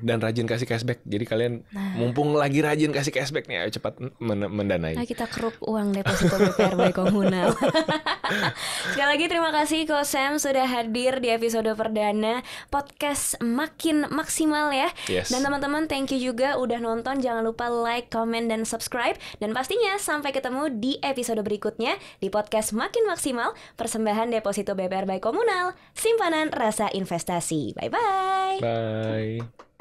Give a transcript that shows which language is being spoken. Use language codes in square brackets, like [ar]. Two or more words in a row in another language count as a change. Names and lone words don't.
[id] Dan rajin kasih cashback. Jadi kalian mumpung lagi rajin kasih cashback nih, ayo cepat mendanai. Nah, kita keruk uang deposito BPR by komunal. Sekali lagi terima kasih Kosem sudah hadir di episode perdana podcast Makin Maksimal ya. Yes. Dan teman-teman, [en] thank you [id] juga udah nonton. Jangan lupa [en] like, comment, [id] dan subscribe. Dan pastinya sampai ketemu di episode berikutnya di podcast Makin Maksimal, persembahan deposito BPR by Komunal, simpanan rasa investasi. [en] Bye-bye. Bye.